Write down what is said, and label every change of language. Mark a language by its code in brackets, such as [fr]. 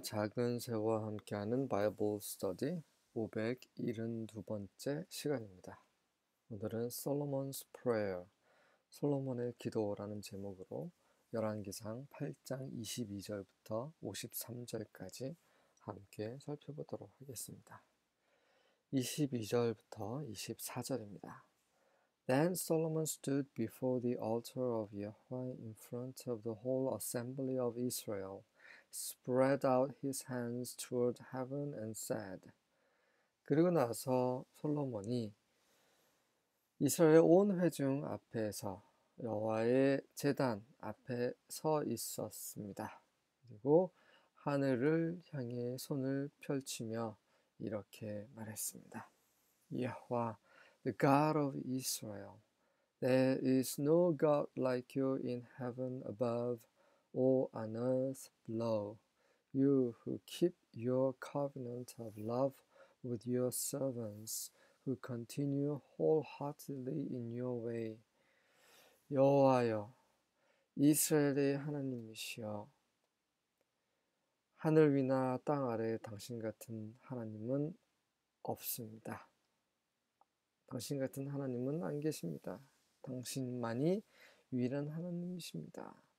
[ko] 작은 새우와 함께하는 바이블 스터디 572번째 시간입니다. 오늘은 솔로몬's Prayer, 솔로몬의 기도라는 제목으로 열왕기상 8장 22절부터 53절까지 함께 살펴보도록 하겠습니다. 22절부터 24절입니다. [en] Then Solomon stood before the altar of Yahweh in front of the whole assembly of Israel, spread out his hands toward heaven and said. [ko] 그리고 나서 솔로몬이 이스라엘 온 회중 앞에서 여호와의 제단 앞에 서 있었습니다. 그리고 하늘을 향해 손을 펼치며 이렇게 말했습니다. [en] 여호와, the God of Israel, there is no God like you in heaven above or on earth below. You who keep your covenant of love with your servants, who continue wholeheartedly in your way. [ko] 여호와여, 이스라엘의 하나님이시여, 하늘 위나 땅 아래 당신 같은 하나님은 없습니다. 당신 같은 하나님은 안 계십니다. 당신만이 유일한 하나님이십니다.